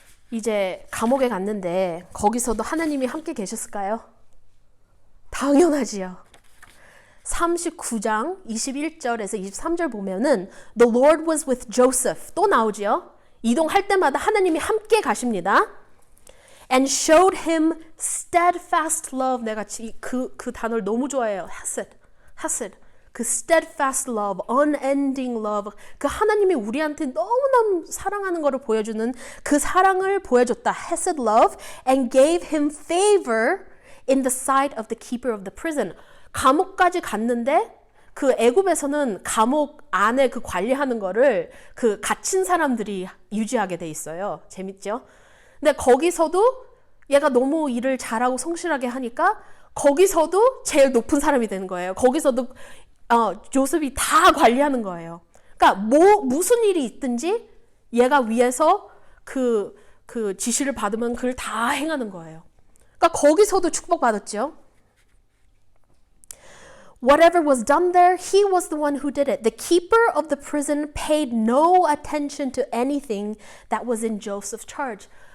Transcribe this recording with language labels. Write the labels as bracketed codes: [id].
[ko] 이제 감옥에 갔는데 거기서도 하나님이 함께 계셨을까요? 당연하지요. 39장 21절에서 23절 보면은 [en] The Lord was with Joseph [ko] 또 나오지요. 이동할 때마다 하나님이 함께 가십니다. [en] And showed him steadfast love. [ko] 내가 그 단어를 너무 좋아해요. [en] hesed. 그 steadfast love, unending love. [ko] 그 하나님이 우리한테 너무너무 사랑하는 것을 보여주는 그 사랑을 보여줬다. [en] hesed love. And gave him favor in the sight of the keeper of the prison. [ko] 감옥까지 갔는데 그 애굽에서는 감옥 안에 그 관리하는 거를 그 갇힌 사람들이 유지하게 돼 있어요. 재밌죠? 근데 거기서도 얘가 너무 일을 잘하고 성실하게 하니까 거기서도 제일 높은 사람이 되는 거예요. 거기서도 조셉이 다 관리하는 거예요. 그러니까 무슨 일이 있든지 얘가 위에서 그 지시를 받으면 그걸 다 행하는 거예요. 그러니까 거기서도 축복받았죠. [en] Whatever was done there, he was the one who did it. The keeper of the prison paid no attention to anything that was in Joseph's charge.